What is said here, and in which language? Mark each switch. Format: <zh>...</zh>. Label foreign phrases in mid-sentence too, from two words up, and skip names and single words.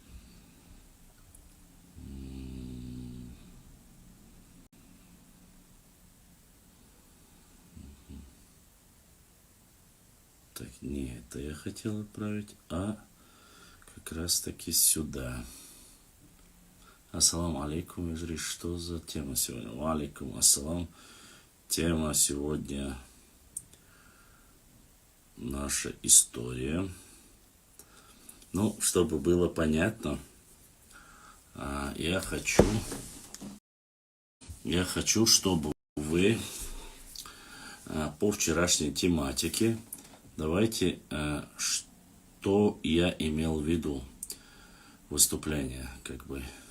<ru>Так, не это я хотел отправить, а как раз таки сюда.</ru> <ar>السلام عليكم, Ижри,</ar> <ru>что за тема сегодня?</ru> <ar>وعليكم السلام.</ar> <ru>Тема сегодня наша история. Ну, чтобы было понятно, я хочу, чтобы вы по вчерашней тематике, давайте, что я имел в виду выступление, как бы.</ru>